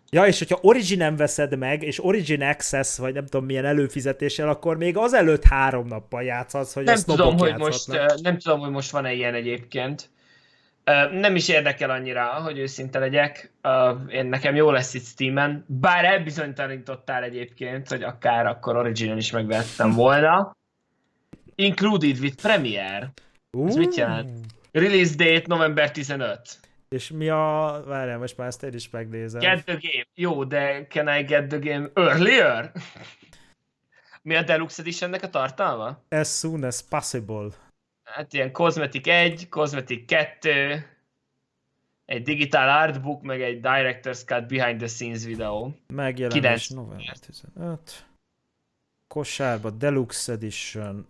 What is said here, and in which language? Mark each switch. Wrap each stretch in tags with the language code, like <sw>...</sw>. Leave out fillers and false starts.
<hu>Ja, és hogyha Origin-en veszed meg, és Origin Access, vagy nem tudom milyen előfizetéssel, akkor még azelőtt 3 nappal játszhatsz, hogy nem a snobok játszhatnak. Nem tudom, hogy most van-e ilyen egyébként. Nem is érdekel annyira, hogy őszinte legyek. Én nekem jó lesz itt Steamen. Bár elbizonytalanítottál egyébként, hogy akár akkor Origin-en is megvettem volna.</hu> <en>Included with Premiere.</en> <hu>Ez mit jelent?</hu> <en>Release date november 15.</en> <hu>És mi a... Várjál, most már ezt én is megnézem.</hu> <en>Get the game.</en> <hu>Jó, de</hu> <en>can I get the game earlier?</en> <hu>Mi a Deluxe Editionnek a tartalma?</hu> <en>As soon as possible.</en> <hu>Hát ilyen Cosmetic 1, Cosmetic 2, egy digital artbook, meg egy director's cut behind the scenes videó. Megjelenés 9. november 15. Kosárba Deluxe Edition.</hu>